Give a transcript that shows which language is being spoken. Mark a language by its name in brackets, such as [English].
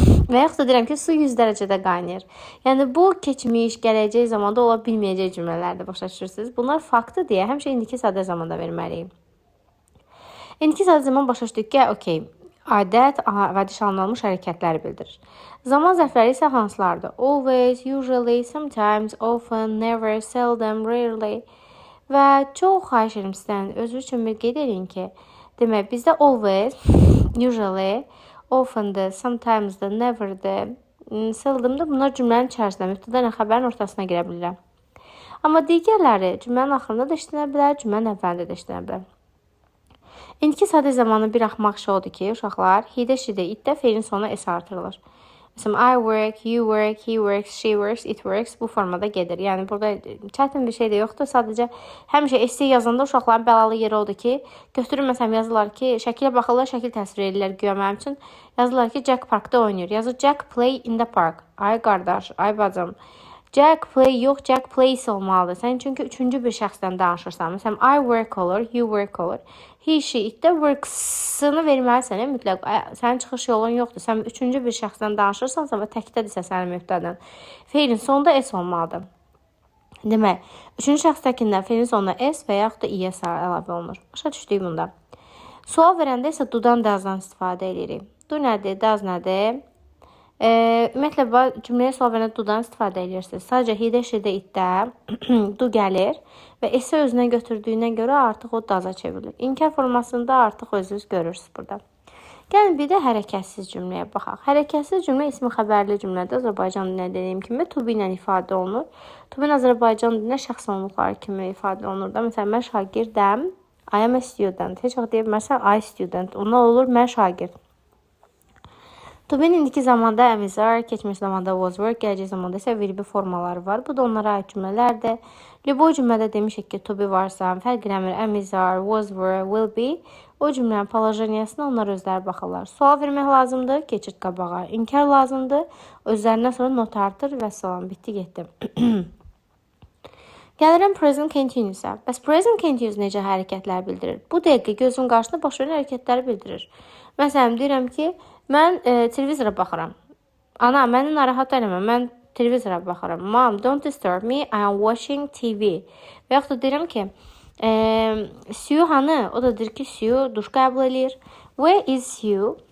[Azerbaijani] Və yaxud da deyirəm ki, su 100 dərəcədə qaynayır. Yəni, bu keçmiş, gələcək zamanda ola bilməyəcək cümlələrdir, başa düşürsünüz. Bunlar faktı deyə həmişə indiki sadə zamanda verməliyim. İndiki sadə zaman başa düşdük ki, okey. Adət, vərdiş alınmış hərəkətləri bildirir. Zaman zərfləri isə hansılardır? [English] Always, usually, sometimes, often, never, seldom, rarely. [Azerbaijani] Və çox xahiş edirəm sizdən özünüz üçün bir qeyd edin ki, demək bizdə always, usually, often-dır, sometimes-dır, never-dır, seldom-dır. Bunlar cümlənin içərisində, mübtədə ilə xəbərin ortasına girə bilirəm. Amma digərləri cümlənin axırında da işlənə bilər, cümlənin əvvəlində də işlənə bilər. İndiki sadə zamanın bir axmaq şey odur ki, uşaqlar, hidə, şidə, itdə feilin sonuna s artırılır. Məsələn, [English] I work, you work, he works, she works, it works [Azerbaijani] bu formada gedir. Yəni, burada çətin bir şey də yoxdur. Sadəcə, həmişə essay yazanda uşaqların bəlalı yeri odur ki, götürür, məsələn, yazırlar ki, şəkilə baxırlar, şəkil təsvir edirlər güya mənim üçün. Yazırlar ki, Jack parkda oynayır. Yazır, [English] Jack play in the park. [Azerbaijani] Ay qardaş, ay bacım. Jack play yox, [English] Jack plays [Azerbaijani] olmalıdır. Sən çünki üçüncü bir şəxsdən danışırsan. Məsələn, [English] I work [Azerbaijani] olur, [English] you work [Azerbaijani] olur. He, she, itdə works-ını verməlisən, mütləq. Sənin çıxış yolun yoxdur. Sən üçüncü bir şəxsdən danışırsansa və təkdədirsə sənin mübtədən. Feilin sonunda s olmalıdır. Demək, üçüncü şəxsdəkindən feilin sonuna s və yaxud da is əlavə olunur. Başa düşdük bunda. Sual verəndə isə do-dan does-dan istifadə edirik. Do nədir, does nədir? Ümumiyyətlə, cümləyə sual verəndə do-dan istifadə edirsiniz. Sadəcə hidə, şidə, itdə do gəlir və s-i özünə götürdüyünə görə artıq o does-a çevrilir. İnkar formasında artıq özünüz görürsünüz burada. Gəlin bir də hərəkətsiz cümləyə baxaq. Hərəkətsiz cümlə ismi xəbərli cümlədə Azərbaycan dilinə dediyim kimi to be ilə ifadə olunur. To be Azərbaycan dilinə şəxs onluqları kimi ifadə olunur da. Məsələn, mən şagirdəm, [English] I am a student. [Azerbaijani] Heç vaxt deyib, məsələn, [English] I student. [Azerbaijani] Ondan olur, mən şagird. To be'nin indiki zamanda am is are, keçmiş zamanda was were, gələcək zamanda isə will be formaları var. Bu da onlara aid cümlələrdir. [Russian] Любой [Azerbaijani] cümlədə demişik ki, to be varsa, fərq eləmir, am is are, was were, will be. O cümlənin polojeniyasına onlar özləri baxırlar. Sual vermək lazımdır, keçid qabağa. İnkar lazımdır, özlərindən sonra not artır və salam, bitdi, getdi. Gəlirəm present continuous-a. Bəs present continuous necə hərəkətlər bildirir? Bu dəqiqə gözün qarşısında baş verən hərəkətləri bildirir. Məsələn, deyirəm ki, mən televizora baxıram. Ana, məni narahat eləmə, mən televizora baxıram. [English] Mom, don't disturb me, I am watching TV. [Azerbaijani] Və yaxud da deyirəm ki, Sue hanı? O da deyir ki, Sue duş qəbul eləyir. [English] Where is Sue?